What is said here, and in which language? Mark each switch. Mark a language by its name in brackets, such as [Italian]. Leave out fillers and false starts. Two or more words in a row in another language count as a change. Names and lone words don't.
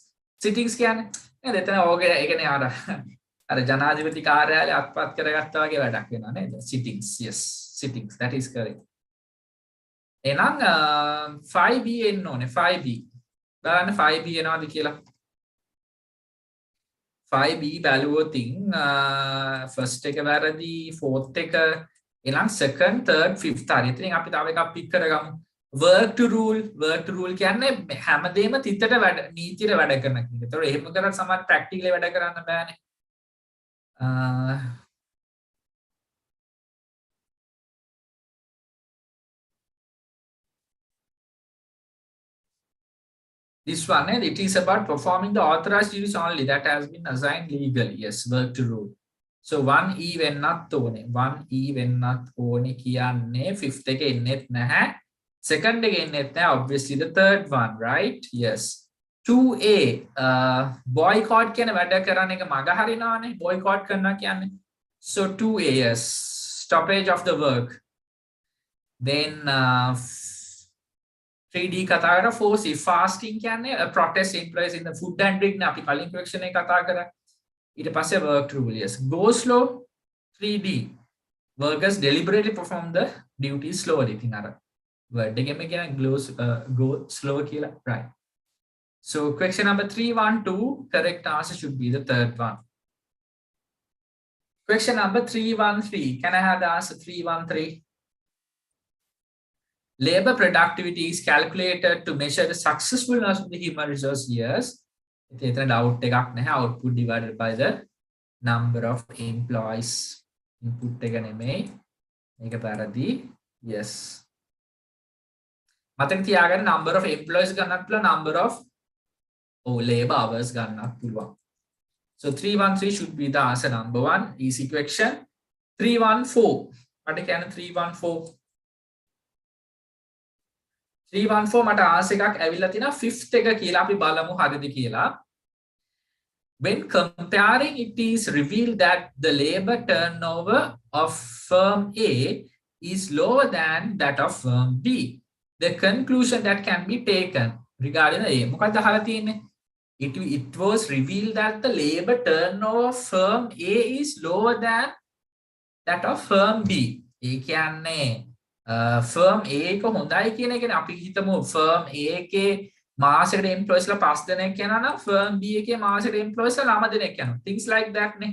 [Sinhala] Sittings කියන්නේ නේද? එතන ඕගේ ඒ කියන්නේ අර ජනාධිපති කාර්යාලය අත්පත් කරගත්තා වගේ වැඩක් වෙනවා නේද? [English] Sittings, yes, sittings, that is correct. [Sinhala] එහෙනම් 5B එන්න ඕනේ 5B. බලන්න 5B එනවාද කියලා. 5B බැලුවොතින් first එක වැරදි, fourth එක එහෙනම් [English] second, third, fifth [Sinhala] හරි. ඉතින් අපි තව එකක් පික් කරගමු. [English] work to rule [Sinhala] කියන්නේ හැමදේම තිතට වැඩ නීතියට වැඩ කරන කෙනෙක්. ඒතකොට එහෙම කරත් සමහර ප්‍රැක්ටිකලි වැඩ කරන්න බෑනේ. [English] This one, it is about performing the authorized duties only that has been assigned legally. Yes, work to rule. So 1E [Sinhala] වෙන්නත් ඕනේ. 1E වෙන්නත් ඕනේ කියන්නේ 5th එක එන්නෙත් නැහැ. [English] Second again, obviously the third one, right? [Sinhala] Yes. 2A, boycott කියන වැඩ කරන එක මග හරිනවානේ, boycott කරනවා කියන්නේ. [English] So 2A, yes, stoppage of the work. Then 3D [Sinhala] කතා කරා [English] 4C, fasting කියන්නේ protest employees in the food and drink [Sinhala] නේ අපි කලින් [English] question [Sinhala] එක කතා කරා. ඊට පස්සේ [English] work rule, yes. Go slow, 3D, workers deliberately perform the duties slowly. [Sinhala] ඉතින් අර word එකෙම කියන [English] go slow [Sinhala] කියලා, [English] right? So question number 312, correct answer should be the third one. Question number 313, can I have the answer 313? Labor productivity is calculated to measure the successfulness of the human resource years. Output divided by the number of employees. [Sinhala] Input එක නෙමෙයි. මේක පැරදි. Yes. මතක තියාගන්න [English] number of employees [Sinhala] ගන්නත් පුළුවන්, [English] number of labor hours [Sinhala] ගන්නත් පුළුවන්. [English] So 313 should be the answer number 1. Easy question. 314. [Sinhala] මට කියන්න 314. 314 මට answer එකක් ඇවිල්ලා තිනා fifth එක කියලා අපි බලමු හරිද කියලා. [English] When comparing, it is revealed that the labor turnover of firm A is lower than that of firm B. The conclusion that can be taken regarding the A. [Sinhala] මොකක්ද අහලා තියෙන්නේ? [English] It was revealed that the labor turnover of firm A is lower than that of firm B. [Sinhala] ඒ කියන්නේ firm A එක හොඳයි කියන එකනේ. අපි හිතමු firm A එකේ මාසෙකට employees ලා 5 දෙනෙක් යනවා නම් firm B එකේ මාසෙකට employees ලා 9 දෙනෙක් යනවා. [English] Things like that නේ.